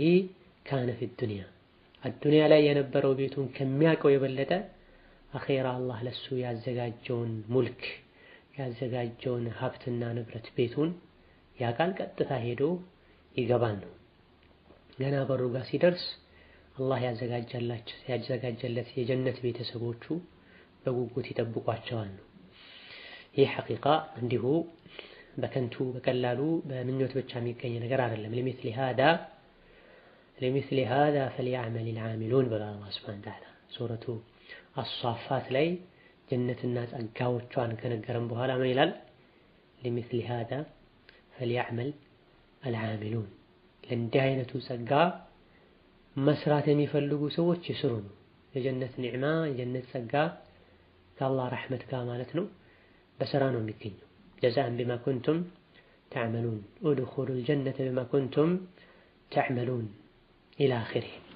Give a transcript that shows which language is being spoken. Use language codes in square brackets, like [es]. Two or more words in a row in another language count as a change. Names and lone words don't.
[ar] كان في الدنيا [am] አዱንያ ላይ የነበረው ቤቱን ከሚያውቀው የበለጠ አኺራ አላህ ለሱ ያዘጋጀውን ሙልክ ያዘጋጀውን ሀብትና ንብረት ቤቱን ያቃል ቀጥታ ሄዶ ይገባል ነው። ገና በሩ ጋር ሲደርስ አላህ ያዘጋጀለት የጀነት ቤተሰቦቹ በጉጉት ይጠብቋቸዋል ነው። ይህ ሐቂቃ እንዲሁ በከንቱ በቀላሉ በምኞት ብቻ የሚገኝ ነገር አይደለም። [ar] لمثل هذا فليعمل العاملون [am] ብሏል [ar] الله سبحانه وتعالى [am] ሱረቱ አሷፋት ላይ ጀነትና ጸጋዎቿን ከነገረን በኋላ ምን ይላል? [ar] لمثل هذا فليعمل العاملون [am] ለእንዲህ አይነቱ ጸጋ መስራት የሚፈልጉ ሰዎች ይስሩ ነው። የጀነት ኒዕማ የጀነት ጸጋ ከአላህ ረሕመት ጋር ማለት ነው በስራ ነው የሚገኘው። [ar] جزاء بما كنتم تعملون ادخلوا الجنة بما كنتم تعملون إلى آخره።